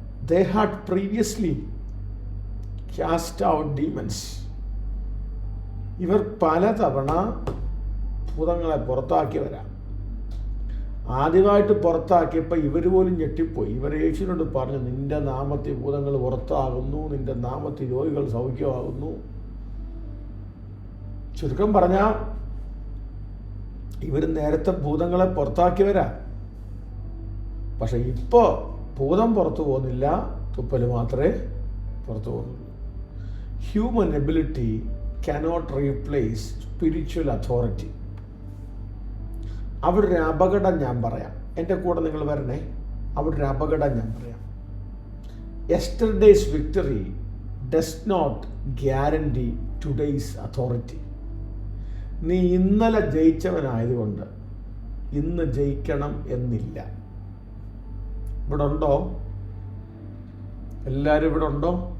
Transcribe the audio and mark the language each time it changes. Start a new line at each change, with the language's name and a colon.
English: They had previously cast out demons.
Malayalam: ഇവർ പലതവണ ഭൂതങ്ങളെ പുറത്താക്കിയവരാ. ആദ്യമായിട്ട് പുറത്താക്കിയപ്പോൾ ഇവർ പോലും ഞെട്ടിപ്പോയി. ഇവർ യേശുവിനോട് പറഞ്ഞു, നിന്റെ നാമത്തിൽ ഭൂതങ്ങൾ പുറത്താകുന്നു, നിന്റെ നാമത്തിൽ രോഗികൾ സൗഖ്യമാകുന്നു. ചുരുക്കം പറഞ്ഞാൽ ഇവർ നേരത്തെ ഭൂതങ്ങളെ പുറത്താക്കിയവരാ. പക്ഷെ ഇപ്പോൾ ഭൂതം പുറത്തു പോകുന്നില്ല, തുപ്പൽ മാത്രമേ പുറത്തു പോകുന്നുള്ളൂ.
English: Human ability cannot replace spiritual authority.
Malayalam: അവിടെ ഒരു അപകടം ഞാൻ പറയാം, എൻ്റെ കൂടെ നിങ്ങൾ വരണേ. അവിടെ ഒരു അപകടം ഞാൻ പറയാം.
English: Yesterday's victory does not guarantee today's authority.
Malayalam: നീ ഇന്നലെ ജയിച്ചവനായതുകൊണ്ട് ഇന്ന് ജയിക്കണം എന്നില്ല. ഇവിടെ ഉണ്ടോ? എല്ലാവരും ഇവിടെ ഉണ്ടോ?